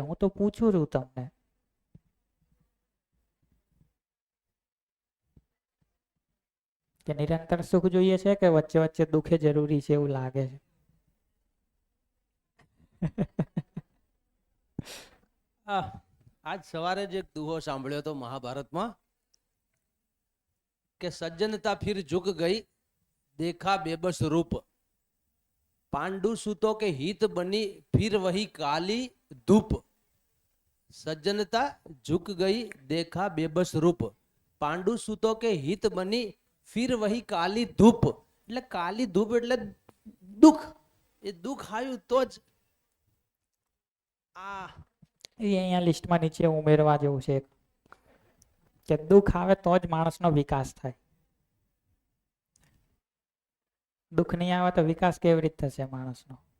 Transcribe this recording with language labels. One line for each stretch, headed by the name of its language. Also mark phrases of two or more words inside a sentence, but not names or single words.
Gujarati: હું તો પૂછું છું તમને કે નિરંતર સુખ જોઈએ છે કે વચ્ચે વચ્ચે દુઃખે જરૂરી છે એવું લાગે છે? આજ સવારે જ એક દુહો સાંભળ્યો હતો મહાભારતમાં કે
Hindi: सज्जनता फिर झुक गई, देखा बेबस रूप, पांडु सुतो के हित बनी फिर वही काली धूप. सज्जनता झुक गई देखा बेबस रूप, पांडु सुतो के हित बनी फिर वही काली धूप.
Gujarati: એટલે
Hindi: काली धूप
Gujarati: એટલે દુઃખ. એ દુઃખ આવ્યું તો જ આ અહીંયા લિસ્ટમાં નીચે ઉમેરવા જેવું છે કે દુઃખ આવે તો જ માણસનો વિકાસ થાય. દુઃખ નહીં આવે તો વિકાસ કેવી રીતે થશે માણસનો?